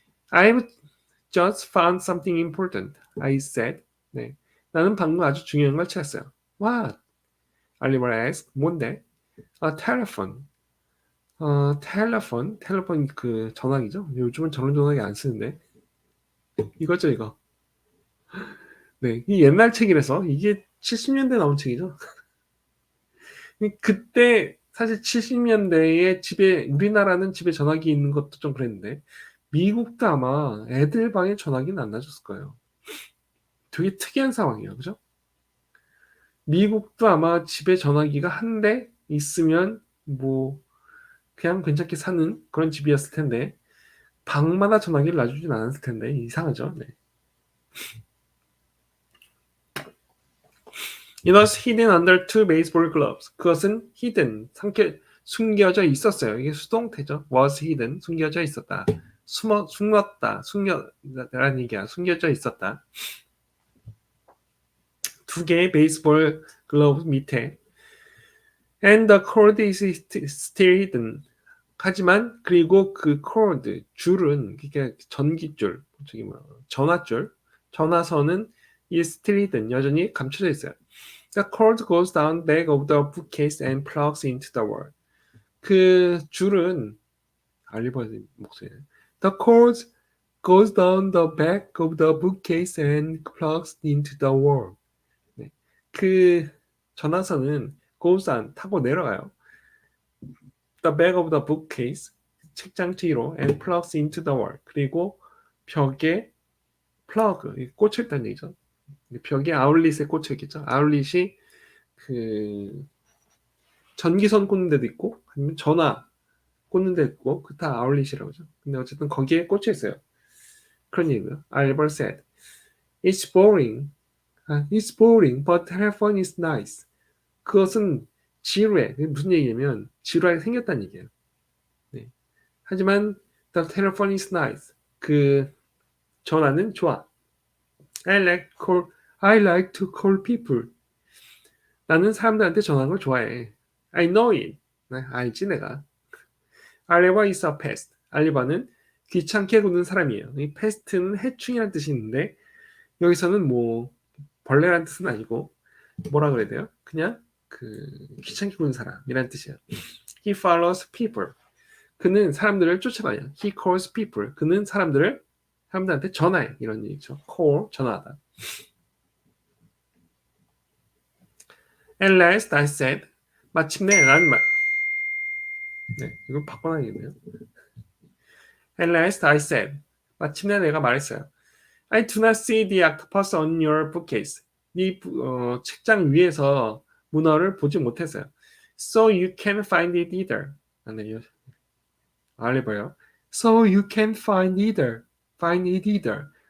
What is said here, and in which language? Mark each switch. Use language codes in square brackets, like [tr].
[en] I've just found something important, I said. [ko] 네. 나는 방금 아주 중요한 걸 찾았어요. [en] What? Oliver asked. [ko] 뭔데? [en] telephone. [ko] 텔레폰 그 전화기죠. 요즘은 저런 전화기 안 쓰는데. 이거죠, 이거. 네, 이 옛날 책이라서 이게 70년대 나온 책이죠. 그때 사실 70년대에 집에, 우리나라는 집에 전화기 있는 것도 좀 그랬는데 미국도 아마 애들 방에 전화기는 안 놔줬을 거예요. 되게 특이한 상황이에요, 그죠? 미국도 아마 집에 전화기가 한 대 있으면 뭐 그냥 괜찮게 사는 그런 집이었을 텐데 방마다 전화기를 놔주진 않았을 텐데 이상하죠. 네. [en] It was hidden under two baseball gloves. [ko] 그것은 hidden, 숨겨져 있었어요. 이게 수동태죠. [en] was hidden, [ko] 숨겨져 있었다. 숨겼다라는 얘기야. 숨겨져 있었다. 두 개의 베이스볼 글러브 밑에. [en] And the cord is still hidden. [ko] 하지만 그리고 그 cord 줄은 그러니까 전기줄, 저기 뭐 전화줄, 전화선은 [en] is still hidden [ko] 여전히 감춰져 있어요. [en] The cord goes down back of the bookcase and plugs into the wall. [ko] 그 줄은 알리버의 목소리네. [en] The cord goes down the back of the bookcase and plugs into the wall. [ko] 네. 그 전화선은 [en] goes down [ko] 타고 내려가요. [en] The back of the bookcase [ko] 책장 뒤로 [en] and plugs into the wall. [ko] 그리고 벽에 plug 꽂혀 있다는 얘기죠. 벽에 아울릿에 꽂혀 있겠죠. 아울릿이 그 전기선 꽂는 데도 있고 아니면 전화 꽂는 데 있고 그 다 아울릿이라고 하죠. 근데 어쨌든 거기에 꽂혀 있어요. 그런 얘기고요. [en] Albert said, "It's boring. It's boring, but telephone is nice." [ko] 그것은 지루해. 무슨 얘기냐면 지루하게 생겼다는 얘기예요. 네. 하지만 [en] the telephone is nice. [ko] 그 전화는 좋아. [en] I like to call people. [ko] 나는 사람들한테 전화하는 걸 좋아해. [en] I know it. [ko] 네, 알지 내가. [en] Aliba is a pest. [ko] 알리바는 귀찮게 굽는 사람이에요. 이 pest는 해충이라는 뜻이 있는데 여기서는 뭐 벌레라는 뜻은 아니고 뭐라 그래야 돼요? 그냥 그 귀찮게 구는 사람이라는 뜻이에요. [en] He follows people. [ko] 그는 사람들을 쫓아다녀요. [en] He calls people. [ko] 그는 사람들한테 전화해. 이런 얘기죠. call, 전화하다. [en] At last I said, [ko] 마침내 라는 말. 네, 이거 바꿔놔야겠네요. [en] At last I said, [ko] 마침내 내가 말했어요. [en] I do not see the octopus on your bookcase. [ko] 네 책장 위에서 문어를 보지 못했어요. [en] So you can find it either. [ko] 알려봐요. [en] So you can find it either.